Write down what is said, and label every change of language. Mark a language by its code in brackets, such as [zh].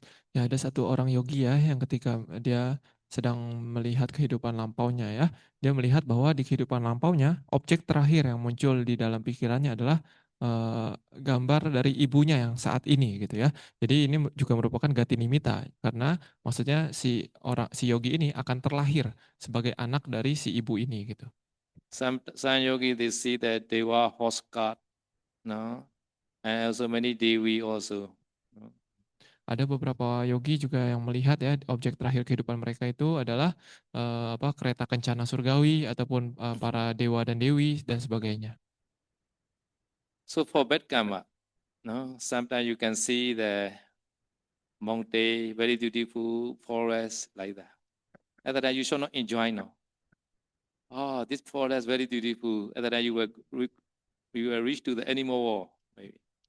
[id] Ya ada satu orang yogi ya yang ketika dia sedang melihat kehidupan lampaunya ya, dia melihat bahwa di kehidupan lampaunya objek terakhir yang muncul di dalam pikirannya adalah gambar dari ibunya yang saat ini gitu ya. Jadi ini juga merupakan gati nimita karena maksudnya si yogi ini akan terlahir sebagai anak dari si ibu ini gitu. [en] Some yogi they see that Deva horse cart, no, and also many Devi also. No? [id] ada beberapa yogi juga yang melihat ya objek terakhir kehidupan mereka itu adalah kereta kencana surgawi ataupun para dewa dan dewi dan sebagainya. [en] So for bad karma, no, sometimes you can see the mountain, very beautiful forest like that. At that time, you should not enjoy now. Oh, this forest very beautiful. At that time, you will reach to the animal world, maybe.